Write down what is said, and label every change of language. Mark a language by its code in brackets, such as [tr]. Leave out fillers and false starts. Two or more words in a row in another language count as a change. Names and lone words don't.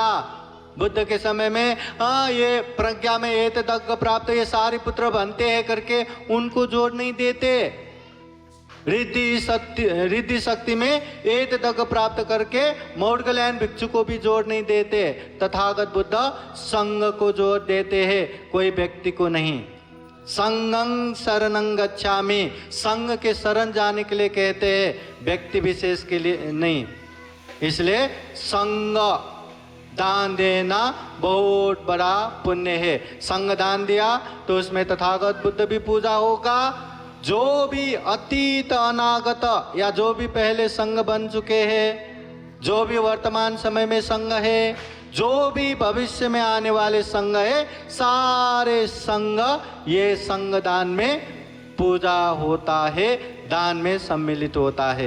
[hi] बुद्ध के समय में ये प्रज्ञा में एतदग्ग प्राप्त ये सारे पुत्र बनते हैं करके उनको जोड़ नहीं देते। रिद्धि शक्ति में एतदग्ग प्राप्त करके मौर्गलयन भिक्षु को भी जोड़ नहीं देते। तथागत बुद्ध संघ को जोड़ देते हैं, कोई व्यक्ति को नहीं। [pi] संगं शरणं गच्छामि, [hi] संघ के शरण जाने के लिए कहते हैं, व्यक्ति विशेष के लिए नहीं। इसलिए संघ दान देना बहुत बड़ा पुण्य है। संघ दान दिया तो उसमें तथागत बुद्ध भी पूजा होगा। जो भी अतीत अनागत या जो भी पहले संघ बन चुके हैं, जो भी वर्तमान समय में संघ है, जो भी भविष्य में आने वाले संघ है, सारे संघ ये संघ दान में पूजा होता है, दान में सम्मिलित होता है।